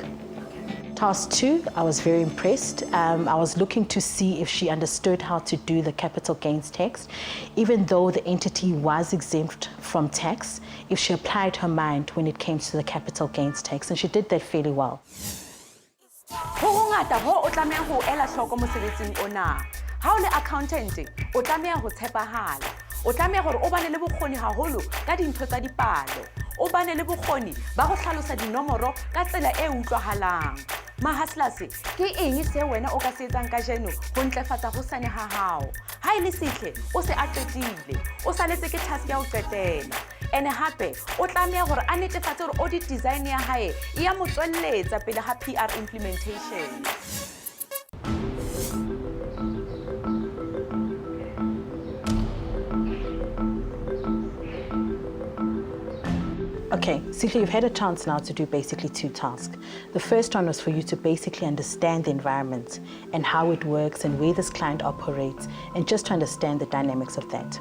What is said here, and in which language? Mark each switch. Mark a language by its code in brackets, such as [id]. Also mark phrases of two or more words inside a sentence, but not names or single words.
[en] Task 2, I was very impressed. I was looking to see if she understood how to do the capital gains tax. Even though the entity was exempt from tax, if she applied her mind when it came to the capital gains tax, and she did that fairly well. [st] Ho ngata ho o tlameha ho ela hloko mosebetsing ona. Ha o le accountant, o tlameha ho tshepahala. O tlameha hore o bane le bokgoni haholo ka dintho tsa dipalo. O bane le bokgoni ba go hlalosa dinomoro ka tsela e utlwahalang. Ma Hustlers, ke eng se wena o ka se etsang ka jeno ho ntlefatsa ho sane ha hao? Ha ile sihle o se a qetile, o saletse ke task ya ho qetela. and hape o tlameha gore a netefatse gore [en] audit design [st] ya hae e ya mo tswelletsa pele ga [en] PR implementation. Okay, Sihle, you've had a chance now to do basically 2 tasks. The first one was for you to basically understand the environment and how it works and where this client operates and just to understand the dynamics of that.